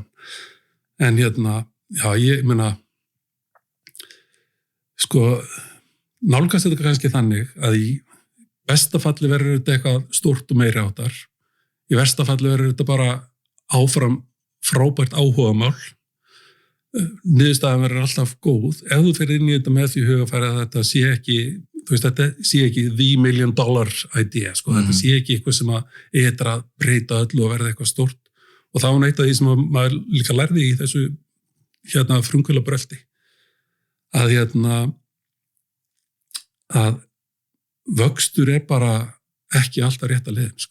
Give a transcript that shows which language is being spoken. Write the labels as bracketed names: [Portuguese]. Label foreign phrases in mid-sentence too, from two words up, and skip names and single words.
[Icelandic] En ég meina, sko, nálgast þetta kannski þannig að í besta falli verður þetta eitthvað stórt og meiri áttar. Í versta falli verður þetta bara áfram frábært áhugamál. Niðurstaðan verður alltaf góð. Ef þú fer inn í þetta með því hugafæri að þetta sé ekki, þú veist, þetta sé ekki [English] the $1 million idea, [Icelandic] sko. Þetta sé ekki eitthvað sem að breyta öllu og verða eitthvað stórt. Og það var eitt af því sem maður líka lærði í þessu frumkvöla brölti. Að vöxtur bara ekki alltaf rétt að leiðin, sko.